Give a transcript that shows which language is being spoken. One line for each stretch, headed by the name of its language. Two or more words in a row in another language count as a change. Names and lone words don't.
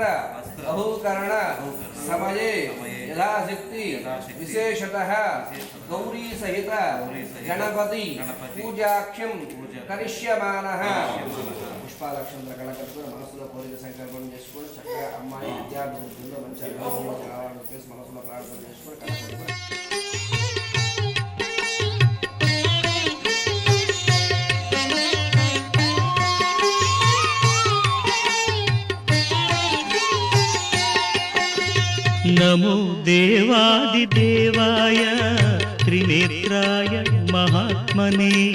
Sanskrit: बहुकरण समये यथाशक्ति विशेषतः गौरी सहित गणपति पूजाख्यं करिष्यमानः
Telugu: పుష్పాలక్షంతో కళకట్టుకుని మనసులో కోరిక సంకల్పం చేసుకొని చక్కగా అమ్మాయి విద్యార్థులు మంచి అభివృద్ధి కావాలని చెప్పేసి మనసులో ప్రార్థన చేసుకొని కళకట్టుకుని
Sanskrit: नमो देवादिदेवाय त्रिनेत्राय महात्मने